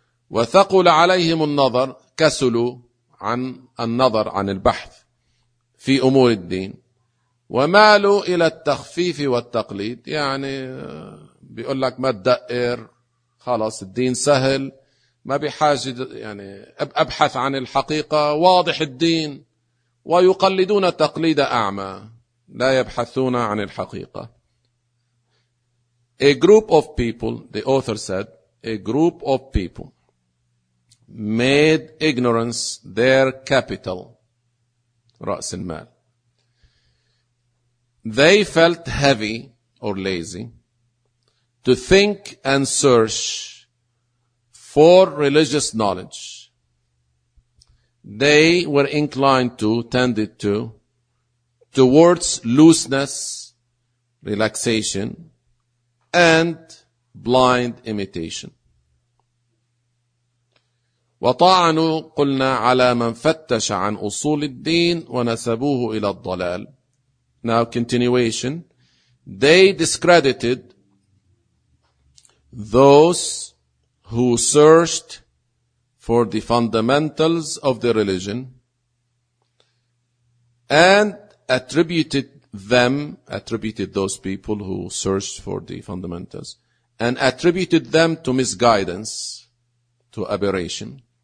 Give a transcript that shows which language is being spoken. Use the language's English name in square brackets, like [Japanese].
[Arabic] وثقل عليهم النظر, كسلوا عن النظر عن البحث في أمور الدين, ومالوا إلى التخفيف والتقليد, يعني بيقول لك ما تدقر, خلاص الدين سهل, ما بحاجة, يعني أبحث عن الحقيقة, واضح الدين, ويقلدون تقليد أعمى, لا يبحثون عن الحقيقة. [English] A group of people, the author said, a group of people made ignorance their capital. [Arabic] رأس المال. [English] They felt heavy or lazy to think and search for religious knowledge. They were inclined to, tended to, towards looseness, relaxation, and blind imitation. [Arabic] وطعنوا قلنا على من فتش عن أصول الدين ونسبوه إلى الضلال. [English] Now continuation. They discredited those who searched for the fundamentals of the religion and attributed those people who searched for the fundamentals and attributed them to misguidance, to aberration.